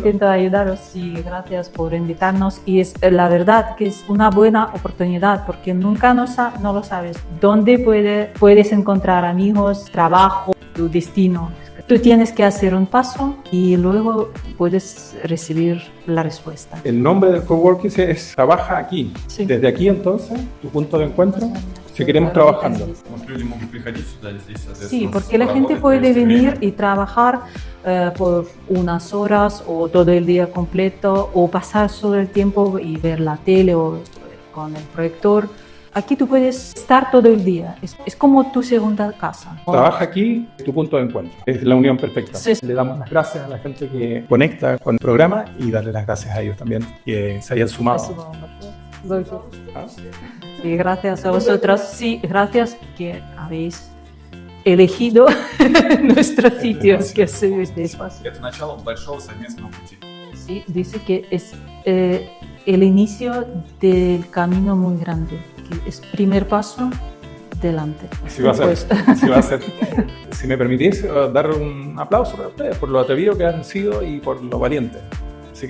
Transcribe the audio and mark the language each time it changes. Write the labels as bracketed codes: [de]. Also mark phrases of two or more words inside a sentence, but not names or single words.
[es] intento ayudaros, sí, gracias por invitarnos y es la verdad que es una buena oportunidad porque nunca no lo sabes dónde puedes encontrar amigos, trabajo, tu destino. Tú tienes que hacer un paso y luego puedes recibir la respuesta. El nombre del coworking es Trabaja aquí. Sí. Desde aquí entonces, tu punto de encuentro, seguiremos trabajando. [ru] Может, люди могут приходить сюда здесь, соответственно. [es] Sí, porque la gente puede venir y trabajar por unas horas o todo el día completo o pasar todo el tiempo y ver la tele o con el proyector. Aquí tú puedes estar todo el día, es como tu segunda casa. Trabaja aquí, tu punto de encuentro. Es la unión perfecta. Sí. Le damos las gracias a la gente que conecta con el programa y darle las gracias a ellos también que se hayan sumado. [ru] Спасибо вам большое. [es] Y gracias a vosotros, sí, gracias que habéis elegido nuestros sitios, que es este espacio. [ru] Это начало большого совместного пути. [es] Sí, dice que es el inicio del camino muy grande, que es primer paso delante. Así va a ser. Pues, Así va a ser. Si me permitís dar un aplauso para ustedes por lo atrevido que han sido y por lo valiente.